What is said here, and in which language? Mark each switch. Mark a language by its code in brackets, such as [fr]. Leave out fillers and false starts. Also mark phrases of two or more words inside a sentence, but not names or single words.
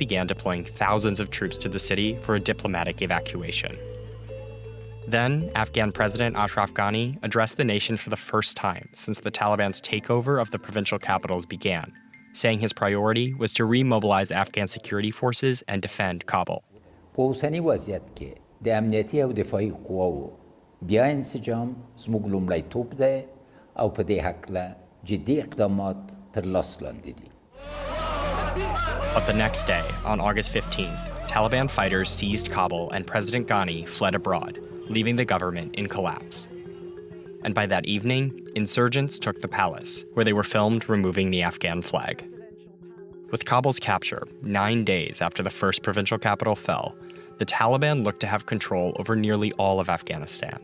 [en] began deploying thousands of troops to the city for a diplomatic evacuation. Then, Afghan President Ashraf Ghani addressed the nation for the first time since the Taliban's takeover of the provincial capitals began, saying his priority was to remobilize Afghan security forces and defend Kabul. [ps] بوسنی وضعیت که د امنیتي او دفاعي قواو بیا انسجام زموږ لومړی توپ دی او په دې هکله جدي اقدامات تر لاس لاندې دي. [en] But the next day, on August 15th, Taliban fighters seized Kabul and President Ghani fled abroad, leaving the government in collapse. And by that evening, insurgents took the palace, where they were filmed removing the Afghan flag. With Kabul's capture, 9 days after the first provincial capital fell, the Taliban looked to have control over nearly all of Afghanistan.